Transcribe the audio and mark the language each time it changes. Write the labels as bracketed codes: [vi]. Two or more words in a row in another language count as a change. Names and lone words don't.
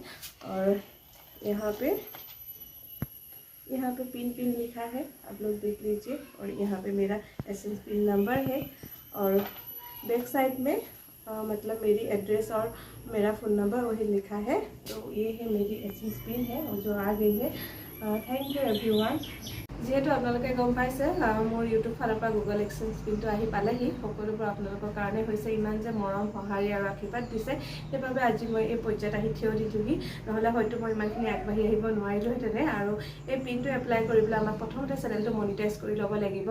[hi] और यहाँ पे पिन लिखा है, आप लोग देख लीजिए। और यहाँ पे मेरा [en] essence pin number [hi] है। और [en] back side [hi] में मतलब मेरी एड्रेस और मेरा [en] phone number [hi] वही लिखा है। तो ये है मेरी [en] essence pin [hi] है और जो आ गई है। [en] thank you everyone. [as] যিহেতু আপোনালোকে গম পাইছে মোৰ ইউটিউব ফালৰ পৰা গুগল এক্সচেঞ্জ পিনটো আহি পালেহি। সকলোবোৰ আপোনালোকৰ কাৰণে হৈছে। ইমান যে মৰম সঁহাৰি আৰু আশীৰ্বাদ দিছে, সেইবাবে আজি মই এই পৰ্যায়ত আহি থিয় দিলোহি। নহ'লে হয়তো মই ইমানখিনি আগবাঢ়ি আহিব নোৱাৰিলোহেঁতেনে। আৰু এই পিনটো এপ্লাই কৰিবলৈ আমাক প্ৰথমতে [en] channel monetize [as] কৰি ল'ব লাগিব।